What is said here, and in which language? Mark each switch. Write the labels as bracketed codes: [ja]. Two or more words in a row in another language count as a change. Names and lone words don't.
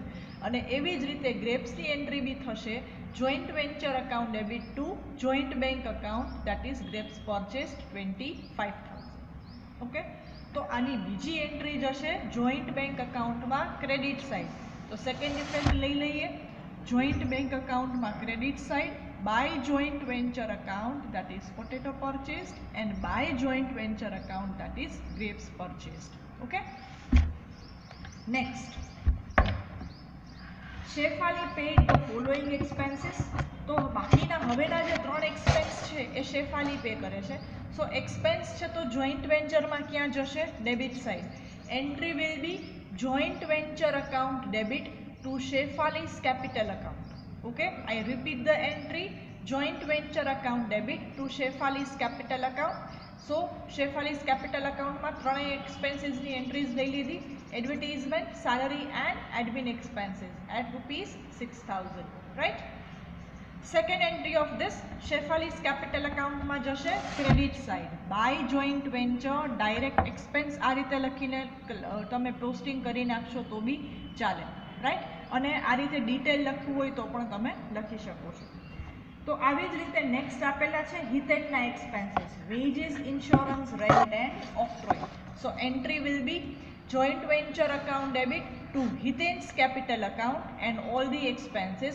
[gu] અને એવી જ રીતે ગ્રેપ્સની એન્ટ્રી બી થશે [en] joint venture account debit to joint bank account, that is grapes purchased 25,000. [gu] ઓકે, તો આની બીજી એન્ટ્રી જશે [en] joint bank accountમાં credit side. તો second effect [gu] લઈ લઈએ. [en] joint bank accountમાં credit side by joint venture account, that is potato purchased, and by joint venture account, that is grapes purchased. Okay, next, Shefali paid the following expenses. [gu] તો બાકીના હવેના જે ત્રણ એક્સપેન્સ છે એ શેફાલી પે કરે છે. સો એક્સપેન્સ છે તો [en] joint ventureમાં [gu] ક્યાં જશે? [en] debit side. Entry will be joint venture account debit to Shefali's capital account. Okay, I repeat the entry, joint venture account debit to Shefali's capital account. So Shefali's capital account [gu] માં ત્રણેય [en] expenses ની entries [gu] લઈ લીધી. [en] Advertisement, salary and admin expenses at ₹6,000, right? Second entry of this, Shefali's capital account [gu] માં જશે [en] credit side by joint venture direct expense. [gu] આ રીતે લખીને તમે પોસ્ટિંગ કરી નાખશો તો બી ચાલે, રાઈટ? અને આ રીતે ડિટેલ લખવું હોય તો પણ તમે લખી શકો છો. તો આવી જ રીતે નેક્સ્ટ આપેલા છે હિતેનના [en] expenses, wages, insurance, rent and octroi. So entry will be joint venture account debit to Hiten's capital account and all the expenses.